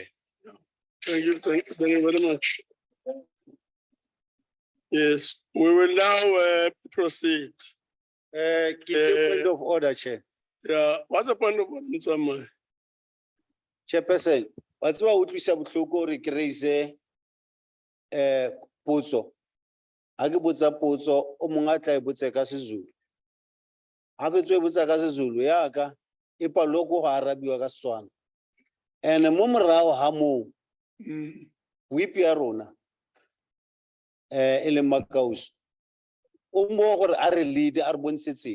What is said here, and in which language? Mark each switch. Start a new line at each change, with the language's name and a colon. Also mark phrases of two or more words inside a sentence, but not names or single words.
English: Thank you very much. Yes, we will now proceed. Point of order, Chair. Yeah, what's the point of order, Motsamai? Chairperson, what's what we said to raise potso.
Tswana: Ake botsa potso o mongwe tla e botse ka seZulu. Ha fetswe e botsa ka seZulu ya ka e paloko go arabiwa ka Setswana. Ene mo morago ha mo whip ya rona e le Makausi o mo gore a re lead a re bontshetse.